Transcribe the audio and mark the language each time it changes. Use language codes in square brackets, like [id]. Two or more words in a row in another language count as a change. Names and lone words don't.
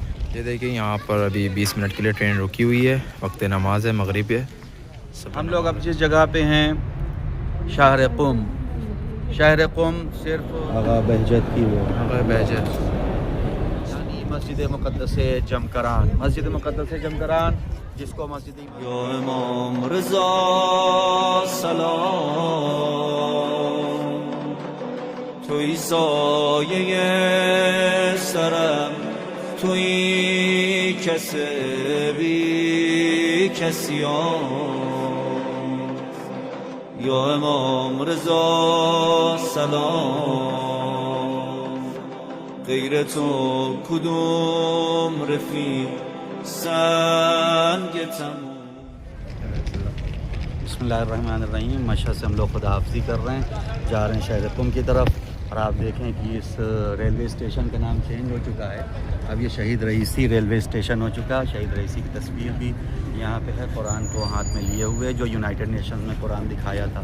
[ur] یہ دیکھیں یہاں پر ابھی 20 منٹ کے لیے ٹرین رکی ہوئی ہے، وقت نماز ہے مغرب ہے۔ ہم لوگ اب جس جگہ پہ ہیں شہر قم، شہر قم صرف آغا بہجت کی وہ آغا بہجت یعنی مسجد مقدس جمکران، مسجد مقدس جمکران جس کو مسجد یا امام رضا سلام، [fa] توی سایه سرم، توی کسی بی کسیان، یا امام رضا سلام، غیر تو کدوم رفیق سنگ تمام۔ [ar] بسم اللہ الرحمن الرحیم۔ [ur] مشہد سے ہم لوگ خدا حافظی کر رہے ہیں، جا رہے ہیں شہر قم کی طرف، اور آپ دیکھیں کہ اس ریلوے اسٹیشن کا نام چینج ہو چکا ہے، اب یہ شہید رئیسی ریلوے اسٹیشن ہو چکا ہے۔ شہید رئیسی کی تصویر بھی یہاں پہ ہے، قرآن کو ہاتھ میں لیے ہوئے، جو یونائٹڈ نیشنز میں قرآن دکھایا تھا۔